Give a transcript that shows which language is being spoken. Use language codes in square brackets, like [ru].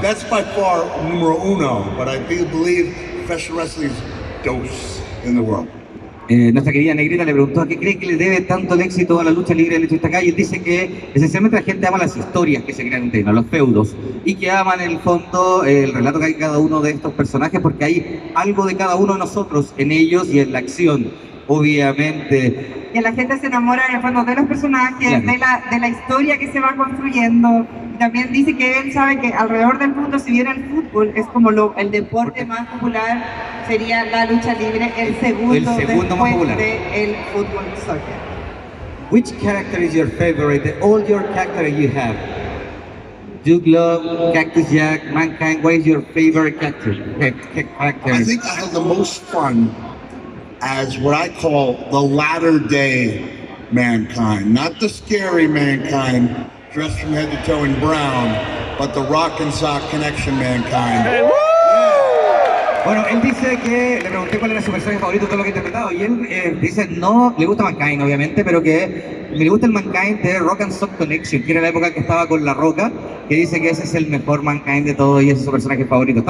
[en] That's by far [es] numero uno, [en] but I do believe professional wrestling is [es] dos [en] in the world. [es] Nuestra querida Negrita le preguntó a qué cree que le debe tanto el éxito a la lucha libre de Luchador acá, y él dice que esencialmente la gente ama las historias que se crean entre ellos, los feudos, y que aman en el fondo el relato que hay en cada uno de estos personajes, porque hay algo de cada uno de nosotros en ellos y en la acción, obviamente. Que la gente se enamora en el fondo de los personajes, Claro. de la historia que se va construyendo. Y también dice que él sabe que alrededor del mundo, si bien el fútbol es como el deporte más popular, sería la lucha libre el segundo más después popular. del fútbol soccer. [en] Which character is your favorite? All your characters you have. Duke Love, Cactus Jack, Mankind. What is your favorite character? I think I have the most fun as what I call the latter day Mankind, not the scary Mankind dressed from head to toe in brown, but the rock and sock connection Mankind. [es] Bueno, él dice que le pregunté cuál era su personaje favorito de todo lo que ha interpretado, y él dice no, le gusta Mankind obviamente, pero que le gusta el Mankind de Rock and Sock Connection, que era la época que estaba con La Roca, que dice que ese es el mejor Mankind de todos y ese es su personaje favorito.